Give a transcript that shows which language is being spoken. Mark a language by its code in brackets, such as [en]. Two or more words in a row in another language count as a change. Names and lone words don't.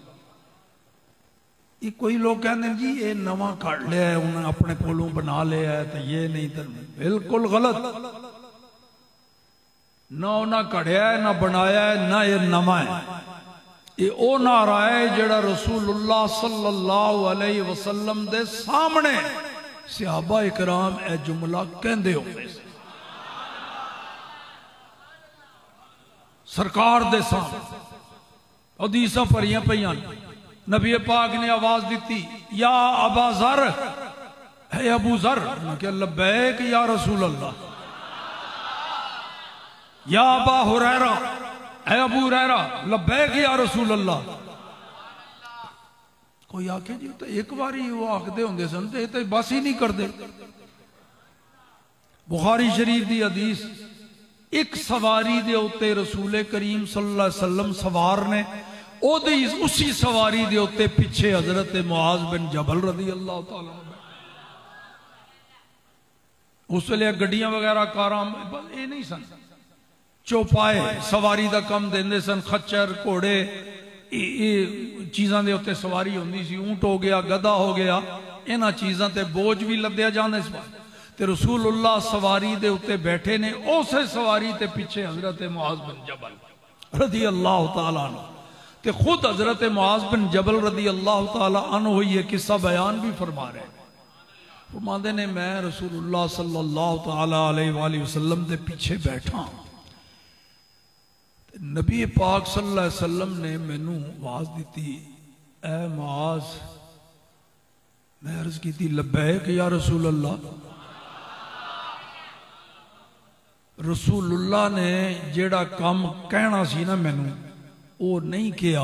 [pa] یہ کوئی لوک کہندے جی یہ نواں کٹ لیا ہے، انہاں اپنے کولوں بنا لیا ہے، تو یہ نہیں تو بالکل غلط. نہ انہاں کڈھیا ہے، نہ بنایا ہے، نہ یہ نواں ہے. یہ او نعرہ ہے جیہڑا رسول اللہ [ar] صلى الله عليه وسلم [pa] دے سامنے صحابہ اکرام اے جملہ کہندے ہوندے سی، سرکار دے سامنے حدیثاں بھریاں پئیاں. نبی پاک نے آواز دی, [ar] يا أبا ذر, [pa] ہے ابو ذر، کیا [ar] لبيك يا رسول الله, يا أبا هريرة, [pa] ہے ابو ہریرہ, [ar] لبيك يا رسول الله. [pa] کوئی آکھے جی تو اک بار ہی او آکھدے ہوندے سن تے بس ہی نہیں کردے. بخاری شریف دی حدیث، اک سواری دے اتے رسول کریم [ar] صلى الله عليه وسلم [pa] سوار نے، اسی سواری دے اتے پچھے حضرت معاذ بن جبل [ar] رضي الله تعالى. [pa] اس ویلے گڈیاں وغیرہ کاراں یہ نہیں سن، چوپائے سواری دا کم دیندے سن، خچر گھوڑے چیزاں دے اتے سواری ہوندی سی، اونٹ ہو گیا، گدھا ہو گیا، انہاں چیزاں تے بوجھ بھی لدیا جاندے سی. تے رسول اللہ سواری دے اتے بیٹھے نے، اس سواری تے پچھے حضرت معاذ بن جبل [ar] رضي الله تعالى عنه, [pa] تے خود حضرت معاذ بن جبل [ar] رضي الله تعالى عنه [pa] یہ قصہ بیان بھی فرما رہے. فرماندے نے میں رسول اللہ [ar] صلى الله تعالى عليه وسلم [pa] دے پچھے بیٹھا، نبی پاک [ar] صلى الله عليه وسلم [pa] نے مینوں آواز دی، اے معاذ. میں عرض کی [ar] لبيك يا رسول الله. [pa] رسول اللہ نے جیہڑا کم کہنا سی نہ مینوں او نہیں کیتا.